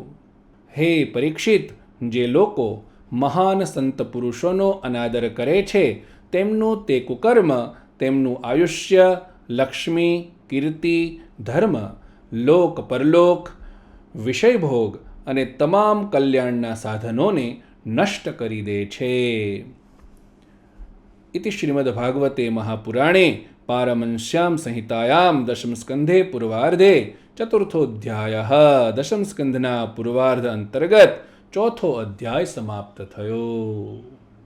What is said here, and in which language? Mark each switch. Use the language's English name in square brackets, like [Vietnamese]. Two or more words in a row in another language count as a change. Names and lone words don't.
[Gujarati] હે પરીક્ષિત, જે લોકો મહાન સંત પુરુષોનો અનાદર કરે છે તેમનું તે કુકર્મ તેમનું આયુષ્ય, લક્ષ્મી, કીર્તિ, ધર્મ, લોક પરલોક, વિષયભોગ અને તમામ કલ્યાણના સાધનોને નષ્ટ કરી દે છે. [Sanskrit] इति श्रीमद्भागवते महापुराणे पारमंस्यां संहितायां दशमस्कन्धे पूर्वार्धे चतुर्थोऽध्यायः. [Gujarati] દશમસ્કંધના પૂર્વાર્ધ અંતર્ગત ચોથો અધ્યાય સમાપ્ત થયો.